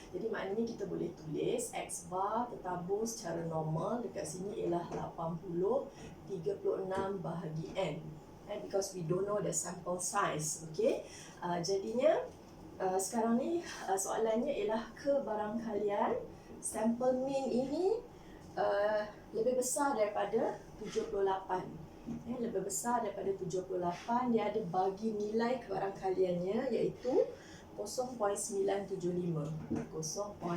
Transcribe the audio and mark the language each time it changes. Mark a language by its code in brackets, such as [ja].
[ms] Jadi maknanya kita boleh tulis X bar tertabur secara normal dekat sini ialah 80 36 bahagi N. [en] Because we don't know the sample size. [ms] Jadinya sekarang ni soalannya ialah kebarangkalian sample mean ini lebih besar daripada 78. Lebih besar daripada 78, dia ada bagi nilai kebarangkaliannya iaitu 0.975.